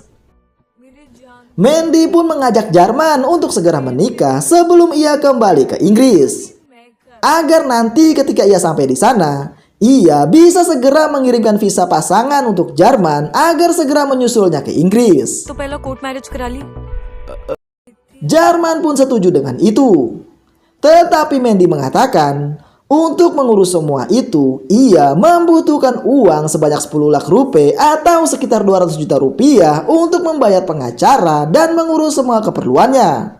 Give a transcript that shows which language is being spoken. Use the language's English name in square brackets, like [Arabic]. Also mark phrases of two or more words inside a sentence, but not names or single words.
[Indonesian] Mandy pun mengajak Jarman untuk segera menikah sebelum ia kembali ke Inggris. Agar nanti ketika ia sampai di sana, ia bisa segera mengirimkan visa pasangan untuk Jarman agar segera menyusulnya ke Inggris. [Hindi] तो पहला [English] court marriage [Hindi] करा ली [Indonesian] Jarman pun setuju dengan itu. Tetapi Mandy mengatakan, untuk mengurus semua itu, ia membutuhkan uang sebanyak 10 lakh rupiah atau sekitar 200 juta rupiah untuk membayar pengacara dan mengurus semua keperluannya.